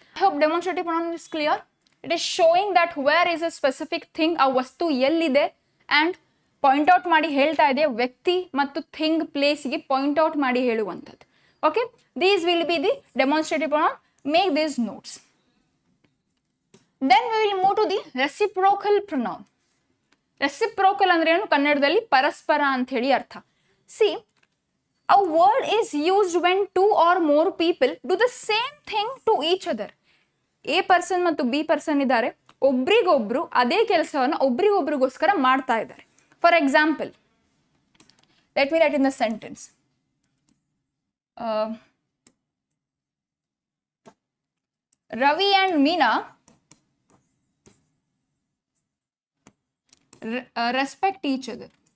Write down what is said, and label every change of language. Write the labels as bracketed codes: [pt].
[en] I hope demonstrative pronoun is clear. It is showing that where is a specific thing, [kn] ಆ ವಸ್ತು ಎಲ್ಲಿದೆ and point out ಮಾಡಿ ಹೇಳ್ತಾ ಇದೆ, ವ್ಯಕ್ತಿ ಮತ್ತು ಥಿಂಗ್ ಪ್ಲೇಸ್ಗೆ ಪಾಯಿಂಟ್ ಔಟ್ ಮಾಡಿ ಹೇಳುವಂಥದ್ದು. [en] Okay, these will be the demonstrative pronoun. Make these notes. Then we will move to the reciprocal pronoun. [kn] Reciprocal ಅಂದ್ರೆ ಏನು, ಕನ್ನಡದಲ್ಲಿ ಪರಸ್ಪರ ಅಂತ ಹೇಳಿ ಅರ್ಥ. [en] See, a word is used when two or more people do the same thing to each other. [kn] A person ಮತ್ತು B person ಇದ್ದಾರೆ, ಒಬ್ರಿಗೊಬ್ರು ಅದೇ ಕೆಲಸವನ್ನು ಒಬ್ರಿಗೊಬ್ರಿಗೋಸ್ಕರ ಮಾಡ್ತಾ ಇದ್ದಾರೆ. [en] For example, let me write in the sentence. Ravi and Meena respect each other.